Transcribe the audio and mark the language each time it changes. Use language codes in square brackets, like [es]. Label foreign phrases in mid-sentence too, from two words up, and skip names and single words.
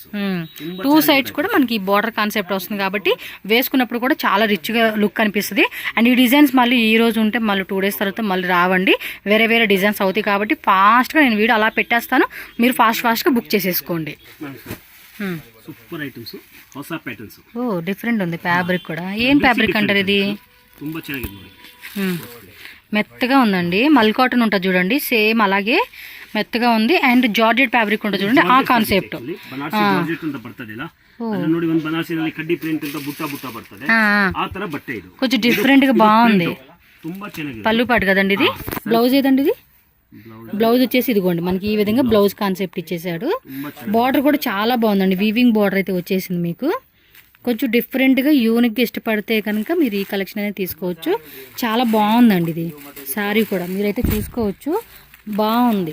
[te] 2 సైడ్స్ కూడా మనకి బార్డర్ కాన్సెప్ట్ వస్తుంది కాబట్టి వేసుకున్నప్పుడు కూడా చాలా రిచ్గా లుక్ అనిపిస్తుంది. అండ్ ఈ డిజైన్స్ మళ్ళీ ఈ రోజు ఉంటే మళ్ళీ 2 days తర్వాత మళ్ళీ రావండి, వేరే వేరే డిజైన్స్ అవుతాయి కాబట్టి ఫాస్ట్గా నేను వీడియో అలా పెట్టేస్తాను, మీరు ఫాస్ట్గా బుక్ చేసేసుకోండి. సూపర్ ఐటమ్స్, ಹೊಸ ప్యాటర్న్స్. ఓ డిఫరెంట్ ఉంది ఫ్యాబ్రిక్ కూడా. ఏం ఫ్యాబ్రిక్ అంటారు ఇది? [kn] ತುಂಬಾ ಚೆನ್ನಾಗಿದೆ. [te] మెత్తగా ఉందండి, మల్ కాటన్ ఉంటుంది చూడండి, సేమ్ అలాగే మెత్తగా ఉంది. అండ్ జార్జెట్ ఫ్యాబ్రిక్ ఉంటుంది చూడండి, ఆ కాన్సెప్ట్. [kn] ಬನಾರಸಿ ಜಾರ್ಜೆಟ್ ಅಂತ ಬರ್ತದಿಲ್ಲ, ಅದನ್ನ ನೋಡಿ ಒಂದು ಬನಾರಸಿನಲ್ಲಿ ಕಡ್ಡಿ ಪ್ರಿಂಟ್ ಅಂತ ಬುಟ್ಟ ಬರ್ತದೆ, ಆ ತರ ಬಟ್ಟೆ ಇದು. [te] కొంచెం డిఫరెంట్ గా బాగుంది, [kn] ತುಂಬಾ ಚೆನ್ನಾಗಿದೆ. [te] పళ్ళు పాటు కదండి ఇది. బ్లౌజ్ ఏదండి ఇది? బ్లౌజ్ వచ్చేసి ఇదిగోండి మనకి ఈ విధంగా బ్లౌజ్ కాన్సెప్ట్ ఇచ్చేసాడు. బార్డర్ కూడా చాలా బాగుందండి, వీవింగ్ బార్డర్ అయితే వచ్చేసింది మీకు. కొంచెం డిఫరెంట్గా యూనిక్గా ఇష్టపడితే కనుక మీరు ఈ కలెక్షన్ అనేది తీసుకోవచ్చు. చాలా బాగుందండి ఇది శారీ కూడా, మీరైతే చూసుకోవచ్చు, బాగుంది.